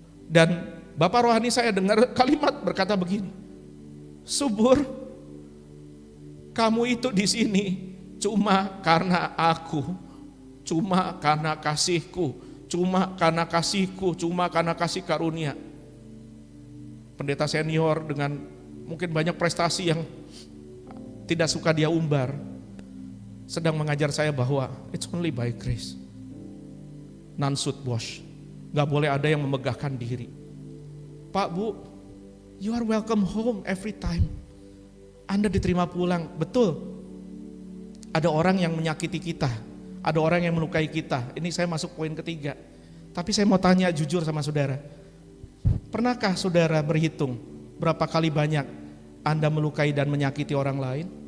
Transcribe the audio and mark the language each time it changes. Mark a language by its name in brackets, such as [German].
[Indonesian] Dan Bapak rohani saya dengar kalimat berkata begini, subur, kamu itu di sini cuma karena aku, cuma karena kasihku, cuma karena kasihku, cuma karena kasih karunia. pendeta senior dengan mungkin banyak prestasi yang tidak suka dia umbar, sedang mengajar saya bahwa [English] it's only by grace. None should boast. [Indonesian] Gak boleh ada yang memegahkan diri. Pak, Bu, [English] you are welcome home every time. [Indonesian] Anda diterima pulang, betul. Ada orang yang menyakiti kita, ada orang yang melukai kita. Ini saya masuk poin ketiga. Tapi saya mau tanya jujur sama saudara. Pernahkah saudara berhitung berapa kali banyak Anda melukai dan menyakiti orang lain?